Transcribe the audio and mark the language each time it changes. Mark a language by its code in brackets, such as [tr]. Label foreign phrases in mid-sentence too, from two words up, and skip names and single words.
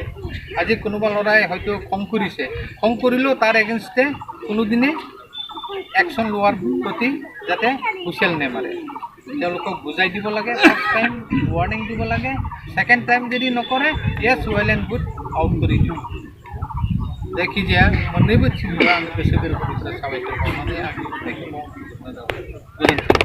[as] আজি কোনোবা ল'ৰাই হয়তো খং কৰিছে, খং কৰিলেও তাৰ এগেইনষ্টে কোনোদিনে একশ্যন লোৱাৰ প্ৰতি যাতে হুইচেল নেমাৰে। তেওঁলোকক বুজাই দিব লাগে, [en] first time warning [as] দিব লাগে, [en] second time [as] যদি নকৰে [en] yes well and good [as] আউট কৰি দিওঁ। [brx] जायखिजाया मोननैबो टिमखौ आं गोसो गोरबोनिफ्राय साबायखर बावनानै आंनि बुंनायखौ गोजोन्थों।